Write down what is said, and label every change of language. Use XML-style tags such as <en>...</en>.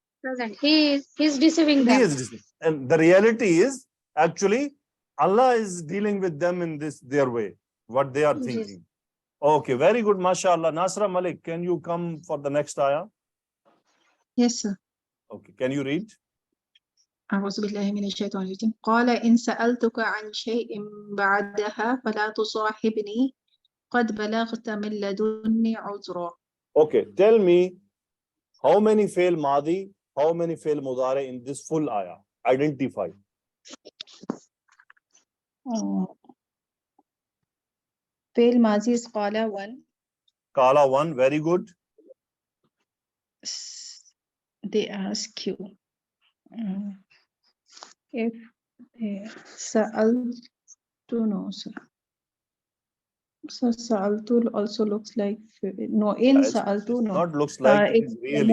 <en>Present. He is deceiving them. He is deceiving. And the reality is, actually, Allah is dealing with them in their way, what they are thinking. Okay, very good, mashallah. Nasra Malik, can you come for the next ayah? Yes, sir. Okay, can you read?</en> <ar>أعوذ بالله من الشيطان الرجيم قال إن سألتك عن شيء بعدها فلا تصاحبني قد بلغت من لدني عذرا.</ar> <en>Okay, tell me how many fail madi, how many fail mudare in this full ayah? Identify.</en> <ar>فعل ماضي</ar> <en>is</en> <ar>قال</ar> <en>one. Kala one, very good. They ask you if سألت no sir. So سألت also looks like no in It's سألت no. not looks like, it is really.</en>